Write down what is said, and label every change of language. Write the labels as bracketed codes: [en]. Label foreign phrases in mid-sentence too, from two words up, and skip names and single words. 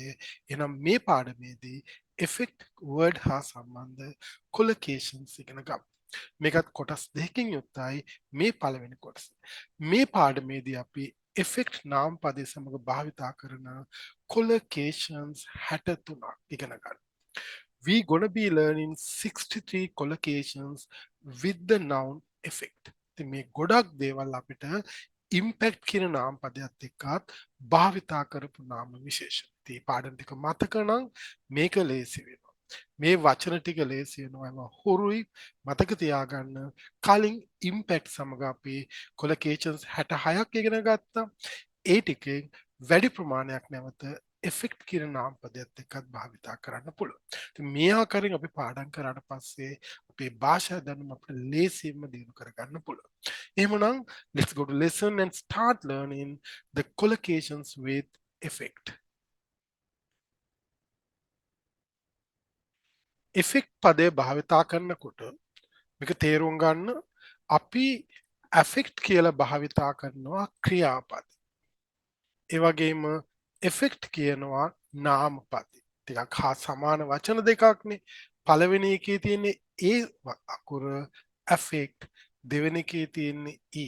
[si] එහෙනම් මේ පාඩමේදී එෆෙක්ට් වර්ඩ් හා සම්බන්ධ කොලකේෂන්ස් ඉගෙන ගමු. මේකත් කොටස් දෙකකින් යුක්තයි මේ පළවෙනි කොටස. මේ පාඩමේදී අපි එෆෙක්ට් නාම පදය සමග භාවිතා කරන collocations 63ක් ඉගෙන ගන්න. [en] We gonna be learning 63 collocations with the noun effect. [si] ඉතින් මේ ගොඩක් දේවල් අපිට ඉම්පැක්ට් කියන නාම පදයක් එක්කත් භාවිතා කරපු නාම විශේෂණ. ඉතින් පාඩම් ටික මතක නම් මේක ලේසි වෙනවා. මේ වචන ටික ලේසි වෙනවා. ඒවා හුරුයි මතක තියාගන්න. කලින් ඉම්පැක්ට් සමග අපි collocations 66ක් ඉගෙන ගත්තා. ඒ ටිකෙන් වැඩි ප්‍රමාණයක් නැවත එෆෙක්ට් කියන නාම පදයක් එක්කත් භාවිතා කරන්න පුළුවන්. ඉතින් මේ ආකාරයෙන් අපි පාඩම් කරාට පස්සේ අපේ භාෂා දැනුම අපිට ලේසියෙන්ම දියුණු කරගන්න පුළුවන්. [en] එහෙමනම් let's go to lesson and start learning the collocations with effect. [si] effect පදය භාවිතා කරනකොට මේක තේරුම් ගන්න අපි affect කියලා භාවිතා කරනවා ක්‍රියාපද. ඒ වගේම එෆෙක්ට් කියනවා නාමපද. ටිකක් හා සමාන වචන දෙකක්නේ. පළවෙනි එකේ තියෙන්නේ ඒ අකුර affect, දෙවෙනි එකේ තියෙන්නේ e.